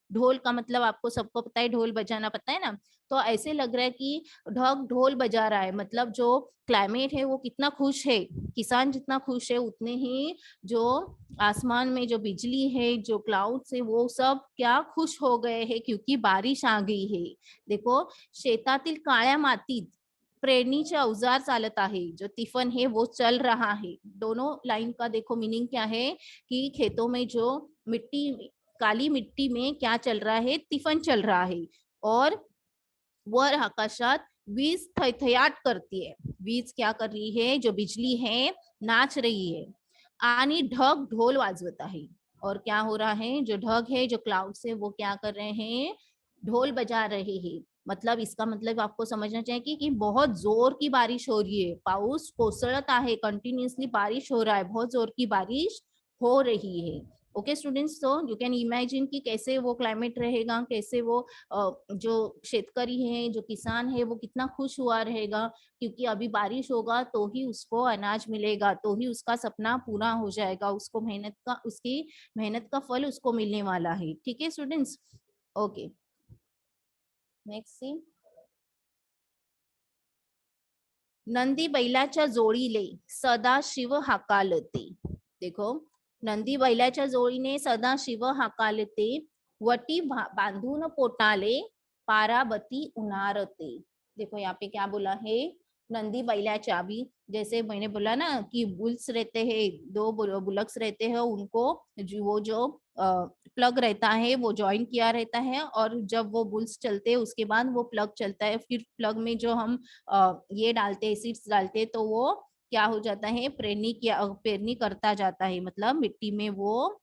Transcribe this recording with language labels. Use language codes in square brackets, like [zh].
[hi] ढोल का मतलब आपको सबको पता है, ढोल बजाना पता है ना, तो ऐसे लग रहा है कि ढग ढोल बजा रहा है, मतलब जो क्लाइमेट है वो कितना खुश है, किसान जितना खुश है उतने ही जो आसमान में जो बिजली है, जो क्लाउड्स है, वो सब क्या खुश हो गए हैं, क्योंकि बारिश आ गई है। [mr] देखो, शेतातील काळ्या मातीत प्रेरणीचे अवजार चालत आहे, [hi] जो तिफन है वो चल रहा है। दोनों लाइन का देखो मीनिंग क्या है कि खेतों में जो मिट्टी, काली मिट्टी में क्या चल रहा है, तिफन चल रहा है, और [mr] वर आकाशात वीज थैथयाट करती [hi] है। वीज क्या कर रही है, जो बिजली है नाच रही है, [mr] आणि ढग ढोल वाजवत आहे। [hi] और क्या हो रहा है, जो ढग है, जो क्लाउड्स है, वो क्या कर रहे हैं, ढोल बजा रहे हैं। मतलब इसका मतलब आपको समझना चाहिए कि बहुत जोर की बारिश हो रही है, [mr] पाऊस कोसळत आहे, [hi] कंटिन्यूअसली बारिश हो रहा है, बहुत जोर की बारिश हो रही है। ओके स्टूडेंट्स, तो यू कैन इमेजिन कि कैसे वो क्लाइमेट रहेगा, कैसे वो जो शेतकरी है, जो किसान है, वो कितना खुश हुआ रहेगा, क्योंकि अभी बारिश होगा तो ही उसको अनाज मिलेगा, तो ही उसका सपना पूरा हो जाएगा, उसको उसकी मेहनत का फल उसको मिलने वाला है। ठीक है स्टूडेंट्स, ओके, नेक्स्ट सी। [mr] Nandi बैलाच्या जोडीले सदा शिव हाकालते। [hi] देखो, [mr] नंदी बैलाच्या जोडीने सदा शिव हाकालते, वटी बांधून पोटाले पाराबती उनारते। [hi] देखो यहाँ पे क्या बोला है, नंदी बैलाच्या, अभी जैसे मैंने बोला ना कि बुल्स रहते हैं, दो बुलक्स रहते हैं, उनको वो जो प्लग रहता है वो ज्वाइन किया रहता है, और जब वो बुल्स चलते हैं उसके बाद वो प्लग चलता है, फिर प्लग में जो हम ये डालते हैं, सीड्स डालते हैं, तो वो क्या हो जाता है, पेरनी करता जाता है, मतलब मिट्टी में वो